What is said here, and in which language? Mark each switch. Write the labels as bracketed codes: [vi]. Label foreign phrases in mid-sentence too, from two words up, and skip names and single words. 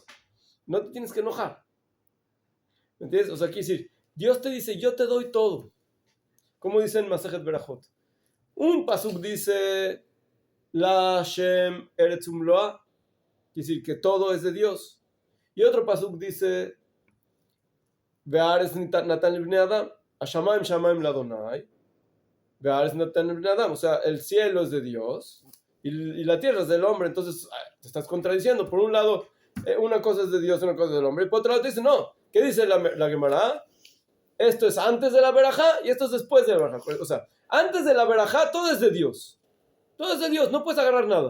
[es] No te tienes que enojar. ¿Me entiendes? O sea, quiere decir, Dios te dice, yo te doy todo. Como dice en Masejet Berajot. Un pasuk dice, [he] לה שם ארץ ומלואה, [es] quiere decir que todo es de Dios. Y otro pasuk dice, [he] והארץ נתן לבני אדם, השמים שמים לאדוני, והארץ נתן לבני אדם, [es] o sea, el cielo es de Dios y la tierra es del hombre. Entonces te estás contradiciendo. Por un lado, una cosa es de Dios, una cosa es del hombre, y por otro lado te dice, no, ¿qué dice la Gemara? Esto es antes de la verajá y esto es después de la verajá. O sea, antes de la verajá todo es de Dios. Todo es de Dios, no puedes agarrar nada.